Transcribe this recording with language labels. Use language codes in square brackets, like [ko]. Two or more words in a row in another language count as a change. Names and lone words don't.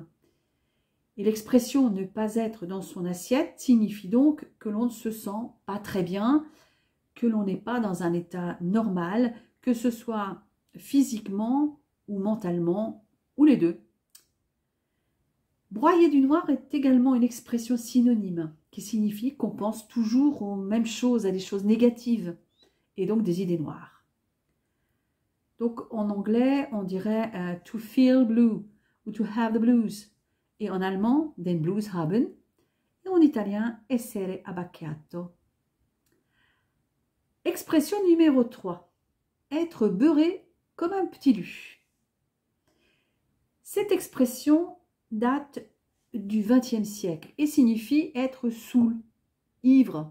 [fr] Et l'expression ne pas être dans son assiette signifie donc que l'on ne se sent pas très bien, que l'on n'est pas dans un état normal, que ce soit physiquement ou mentalement, ou les deux. Broyer du noir est également une expression synonyme, qui signifie qu'on pense toujours aux mêmes choses, à des choses négatives, et donc des idées noires. Donc en anglais, on dirait [en] to feel blue [fr] ou [en] to have the blues. [fr] Et en allemand, [de] den Blues haben. [fr] Et en italien, [it] essere abbacchiato. [fr] Expression numéro 3. Être beurré comme un petit lu. Cette expression date du XXe siècle et signifie être saoul, ivre.